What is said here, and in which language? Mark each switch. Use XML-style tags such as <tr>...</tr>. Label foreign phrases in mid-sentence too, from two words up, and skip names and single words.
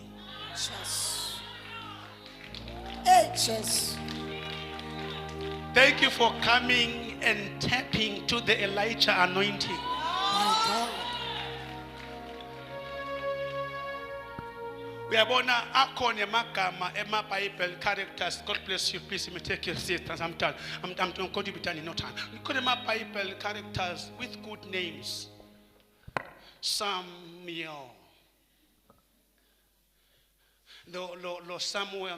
<en>Jesus. Hey, Jesus. Thank you for coming and tapping to the Elijah anointing. My God. We are born</en> <ss>akone magama ema</ss> <en>Bible characters. God bless you. Please let me take your seat. I'm going to be done in no time. We call them Bible characters with good names. Samuel. Lo Samuel.</en>